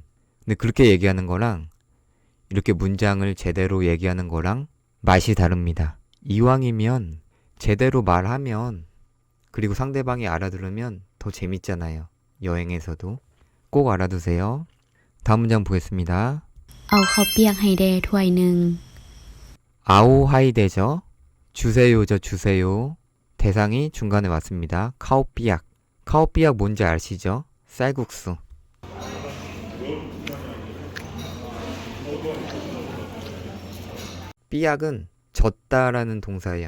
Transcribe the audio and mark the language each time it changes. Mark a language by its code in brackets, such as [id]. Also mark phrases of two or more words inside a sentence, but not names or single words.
[ko] 근데 그렇게 얘기하는 거랑 이렇게 문장을 제대로 얘기하는 거랑 맛이 다릅니다. 이왕이면 제대로 말하면 그리고 상대방이 알아들으면 더 재밌잖아요. 여행에서도 꼭 알아두세요. 다음 문장 보겠습니다. [lo] ເອົາເຂົ້າປຽກໃຫ້ແດ່ຖ້ວຍໜຶ່ງ [ko] 아오하이데죠. 주세요죠. 주세요. 대상이 중간에 왔습니다. 카오삐약. 카오삐약 뭔지 아시죠? 쌀국수. 삐약은 젖다라는 동사예요.